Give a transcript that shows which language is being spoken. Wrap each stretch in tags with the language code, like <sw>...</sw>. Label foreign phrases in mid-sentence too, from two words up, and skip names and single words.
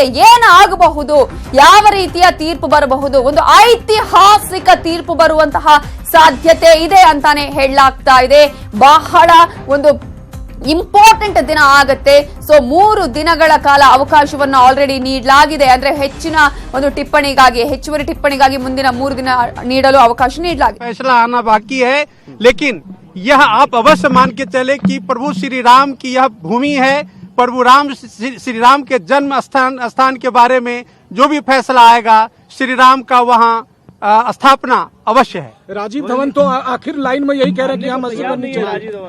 <kn>ಏನಾಗಬಹುದು, ಯಾವ ರೀತಿಯ ತೀರ್ಪು ಬರಬಹುದು, ಒಂದು ಐತಿಹಾಸಿಕ ತೀರ್ಪು ಬರುವಂತಹ ಸಾಧ್ಯತೆ ಇದೆ ಅಂತಾನೆ ಹೇಳಲಾಗ್ತಾ ಇದೆ. ಬಹಳ ಒಂದು ಇಂಪಾರ್ಟೆಂಟ್ ದಿನ ಆಗತ್ತೆ. ಸೊ 3 ದಿನಗಳ ಕಾಲ ಅವಕಾಶವನ್ನು ಆಲ್ರೆಡಿ ನೀಡಲಾಗಿದೆ. ಅಂದ್ರೆ ಹೆಚ್ಚಿನ ಒಂದು ಟಿಪ್ಪಣಿಗಾಗಿ, ಹೆಚ್ಚುವರಿ ಟಿಪ್ಪಣಿಗಾಗಿ ಮುಂದಿನ 3 ದಿನ ನೀಡಲು ಅವಕಾಶ ನೀಡಲಾಗಿದೆ.</kn> <hi>फैसला आना बाकी है, लेकिन यह आप अवश्य मान के चले कि प्रभु श्री राम की यह भूमि है। प्रभु राम श्री राम के जन्म स्थान के बारे में जो भी फैसला आएगा, श्री राम का वहाँ स्थापना अवश्य है। राजीव धवन तो आखिर लाइन में यही कह रहे हैं कि हम मस्जिद बननी चाहिए।</hi>